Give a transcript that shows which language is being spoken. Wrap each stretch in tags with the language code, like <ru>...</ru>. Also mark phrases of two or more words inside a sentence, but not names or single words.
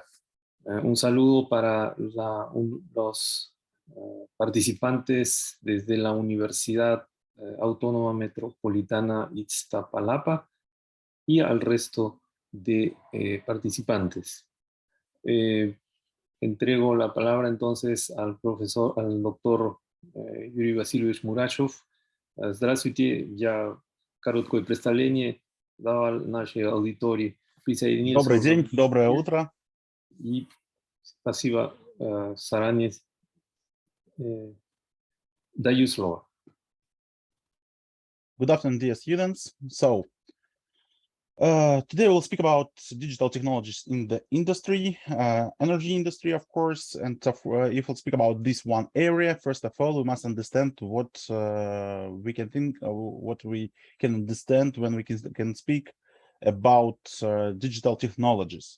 <es>Un saludo para los participantes desde la Universidad Autónoma Metropolitana Iztapalapa y al resto de participantes. Entrego la palabra entonces al doctor Yury Vasilievich Murashov.</es> <ru>Здравствуйте, я короткое представление давал нашей аудитории. Присоединился Добрый день, доброе утро. И спасибо заранее. Даю слово.</ru> <en>Good afternoon, dear students. So, today we'll speak about digital technologies in the industry, energy industry, of course. And if we'll speak about this one area, first of all, we must understand what we can think, what we can understand when we can speak about digital technologies.</en>